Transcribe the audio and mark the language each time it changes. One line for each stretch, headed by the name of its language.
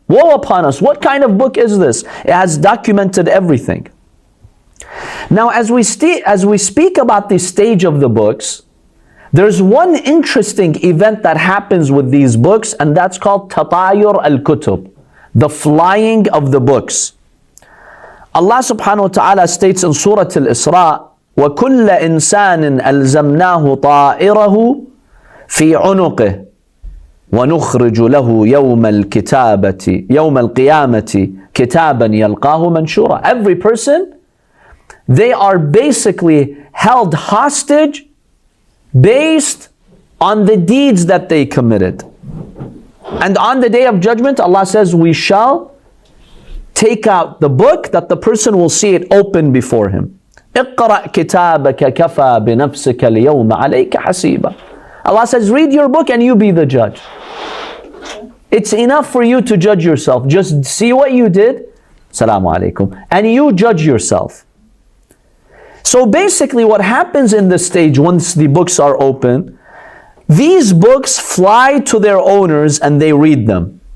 English: Woe upon us, what kind of book is this? It has documented everything. Now as we speak about the stage of the books, there's one interesting event that happens with these books, and that's called tatayur al-kutub, the flying of the books. Allah subhanahu wa ta'ala states in Surah Al-Isra,
Arabic: وَكُلَّ إِنسَانٍ أَلْزَمْنَاهُ طَائِرَهُ فِي عُنُقِهِ وَنُخْرِجُ لَهُ يَوْمَ الْقِيَامَةِ كِتَابًا يَلْقَاهُ مَنْشُورًا.
English: Every person, they are basically held hostage based on the deeds that they committed. And on the day of judgment, Allah says, we shall take out the book that the person will see it open before him.
Arabic: اقرأ كتابك كفى بنفسك اليوم عليك حسيبا.
English: Allah says, read your book and you be the judge. It's enough for you to judge yourself. Just see what you did, Salaamu Alaikum, and you judge yourself. So basically what happens in this stage once the books are open, these books fly to their owners and they read them.